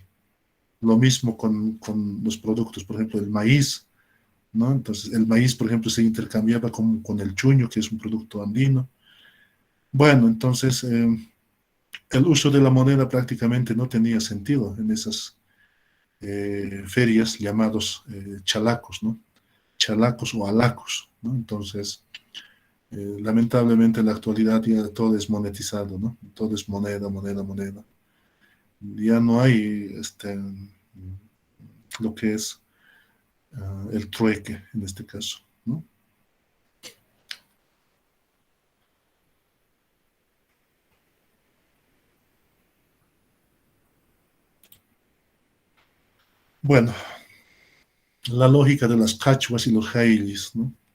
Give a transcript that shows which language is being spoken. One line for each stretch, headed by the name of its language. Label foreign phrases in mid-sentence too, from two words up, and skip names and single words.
Spanish: Lo mismo con los productos, por ejemplo, el maíz, ¿no? Entonces, el maíz, por ejemplo, se intercambiaba con el chuño, que es un producto andino, Bueno, entonces el uso de la moneda prácticamente no tenía sentido en esas ferias llamados chalacos, ¿no? Chalacos o alacos, ¿no? Entonces, lamentablemente en la actualidad ya todo es monetizado, ¿no? Todo es moneda, moneda, moneda. Ya no hay lo que es el trueque en este caso, ¿no? Bueno, la lógica de las cachuas y los jailis, ¿no?